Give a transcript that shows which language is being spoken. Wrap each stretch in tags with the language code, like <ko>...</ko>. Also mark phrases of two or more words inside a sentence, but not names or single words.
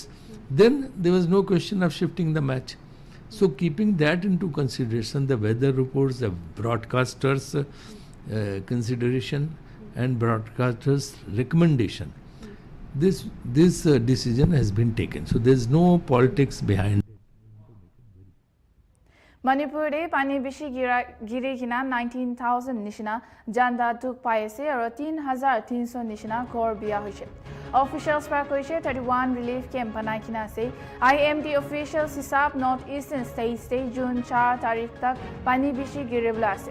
<en>Then there was no question of shifting the match. So keeping that into consideration, the weather reports, the broadcasters' consideration and broadcasters' recommendation, this decision has been taken. So there is no politics behind it.</en> <nag>Manipur de pani bishi giri kina 19,000 nishina janda duk paise aro 3,300 nishina ghor biya hoise. Officials pra koise 31</nag> <en>relief camp</en> <nag>banai kina se IMD officials hisab</nag> <en>northeastern states</en> <nag>de June 4 tarikh tak pani bishi giri bula ase.</nag>